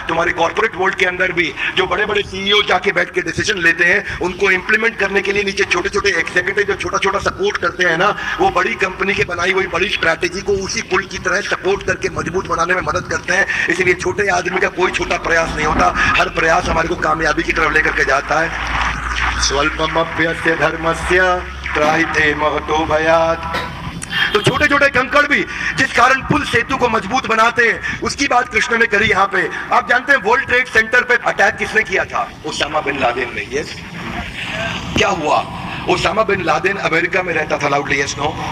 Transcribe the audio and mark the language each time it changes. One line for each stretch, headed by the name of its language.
Hindi: तुम्हारे corporate world के अंदर भी जो बड़े बड़े सीईओ जाके बैठ के डिसीजन लेते हैं, उनको इंप्लीमेंट करने के लिए नीचे छोटे छोटे एग्जीक्यूटिव जो छोटा छोटा सपोर्ट करते हैं ना, वो बड़ी कंपनी के बनाई हुई बड़ी स्ट्रैटेजी को उसी पुल की तरह सपोर्ट करके मजबूत बनाने में मदद करते हैं। इसलिए छोटे आदमी का कोई छोटा प्रयास नहीं होता, हर प्रयास हमारे को कामयाबी की तरफ लेकर के जाता है।
Sanskrit: स्वल्पमप्यस्य धर्मस्य त्रायते महतो भयात्।
Hindi: तो छोटे छोटे कंकड़ भी जिस कारण पुल सेतु को मजबूत बनाते हैं, उसकी बात कृष्ण ने करी यहाँ पे। आप जानते हैं वर्ल्ड ट्रेड सेंटर पे अटैक किसने किया था? ओसामा बिन लादेन ने। यस, क्या हुआ? ओसामा बिन लादेन अमेरिका में रहता था। Loudly yes no?